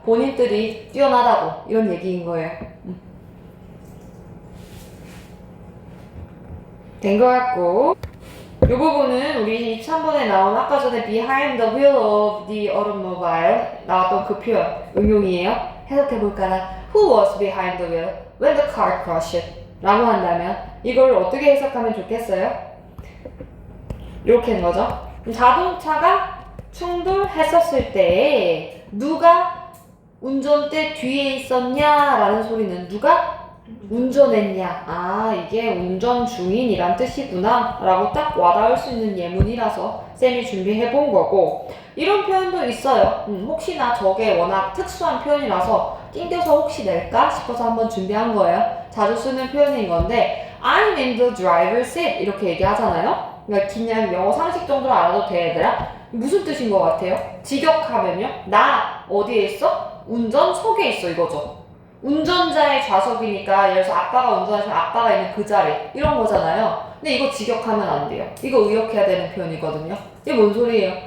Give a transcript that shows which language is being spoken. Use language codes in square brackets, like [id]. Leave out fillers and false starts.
[ko] 본인들이 뛰어나다고 이런 얘기인 거예요. 된 것 같고 이 부분은 우리 23번에 나온 아까 전에 [en] behind the wheel of the automobile [ko] 나왔던 그 표현 응용이에요. 해석해볼까나 [en] Who was behind the wheel when the car crashed? [ko] 라고 한다면 이걸 어떻게 해석하면 좋겠어요? 이렇게 한 거죠. 자동차가 충돌했었을 때 누가 운전대 뒤에 있었냐라는 소리는 누가 운전했냐. 아, 이게 운전 중인이란 뜻이구나 라고 딱 와닿을 수 있는 예문이라서 쌤이 준비해 본 거고 이런 표현도 있어요. 혹시나 저게 워낙 특수한 표현이라서 낑겨서 혹시 낼까 싶어서 한번 준비한 거예요. 자주 쓰는 표현인 건데 [en] I'm in the driver's seat [ko] 이렇게 얘기하잖아요. 그러니까 그냥 영어 상식 정도로 알아도 돼 얘들아. 무슨 뜻인 것 같아요? 직역하면요. 나 어디에 있어? 운전석에 있어 이거죠. 운전자의 좌석이니까 예를 들어서 아빠가 운전하시면 아빠가 있는 그 자리 이런 거잖아요. 근데 이거 직역하면 안 돼요. 이거 의역해야 되는 표현이거든요. 이게 뭔 소리예요?